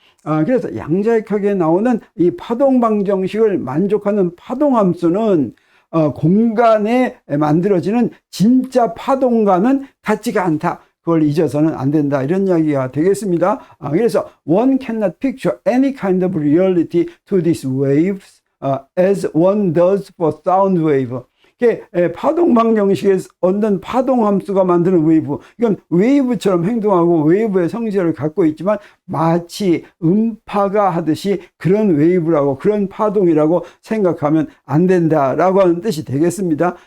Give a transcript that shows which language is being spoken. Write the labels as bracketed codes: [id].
[ko] 그래서 양자역학에 나오는 이 파동 방정식을 만족하는 파동 함수는 공간에 만들어지는 진짜 파동과는 같지가 않다. 그걸 잊어서는 안 된다, 이런 이야기가 되겠습니다. [en] 그래서 one cannot picture any kind of reality to these waves as one does for sound wave. [ko] 파동 방정식에서 얻는 파동 함수가 만드는 웨이브, 이건 웨이브처럼 행동하고 웨이브의 성질을 갖고 있지만 마치 음파가 하듯이 그런 웨이브라고, 그런 파동이라고 생각하면 안 된다라고 하는 뜻이 되겠습니다.